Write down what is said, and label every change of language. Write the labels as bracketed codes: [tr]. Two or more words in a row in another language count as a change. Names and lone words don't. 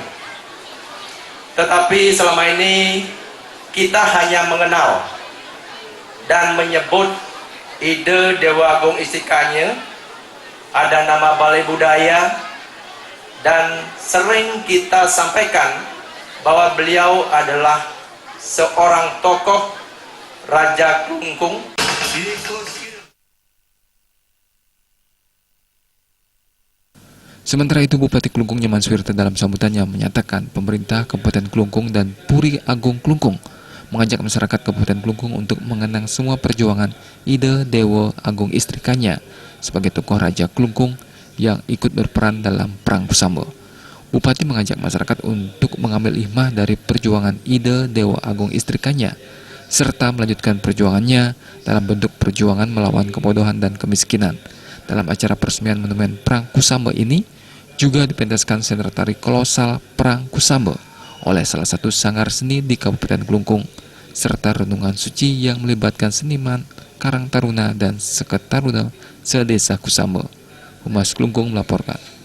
[id] Tetapi selama ini kita hanya mengenal dan menyebut Ida Dewa Agung Istrikanya, ada nama Balai Budaya, dan sering kita sampaikan bahwa beliau adalah seorang tokoh Raja Klungkung. Sementara itu, Bupati Klungkung Nyoman Suwirte dalam sambutannya menyatakan pemerintah Kabupaten Klungkung dan Puri Agung Klungkung mengajak masyarakat Kabupaten Klungkung untuk mengenang semua perjuangan Ida Dewa Agung Istrikanya sebagai tokoh Raja Klungkung yang ikut berperan dalam Perang Kusamba. Bupati mengajak masyarakat untuk mengambil hikmah dari perjuangan Ida Dewa Agung Istrikanya, serta melanjutkan perjuangannya dalam bentuk perjuangan melawan kebodohan dan kemiskinan. Dalam acara peresmian monumen Perang Kusamba ini, juga dipentaskan seni tari kolosal Perang Kusamba oleh salah satu sanggar seni di Kabupaten Klungkung, serta renungan suci yang melibatkan seniman, Karang Taruna, dan Seketaruna se-Desa Kusamba. Humas Klungkung melaporkan.